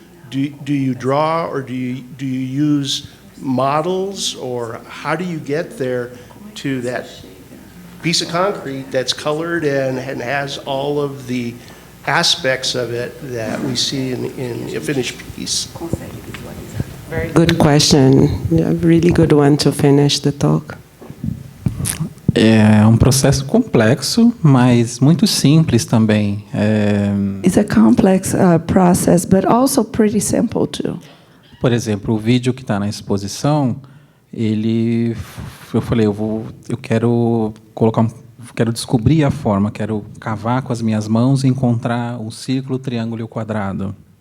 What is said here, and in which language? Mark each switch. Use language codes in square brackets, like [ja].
[en] Do you draw or do you use models, or how do you get there to that piece of concrete that's colored and has all of the aspects of it that we see in a finished piece? Very good question. Yeah, really good one to finish the talk. [pt] É um processo complexo, mas muito simples também. [en] It's a complex process, but also pretty simple too. [pt] Por exemplo, o vídeo que está na exposição, eu falei, eu quero quero descobrir a forma, quero cavar com as minhas mãos e encontrar um círculo, triângulo e o quadrado.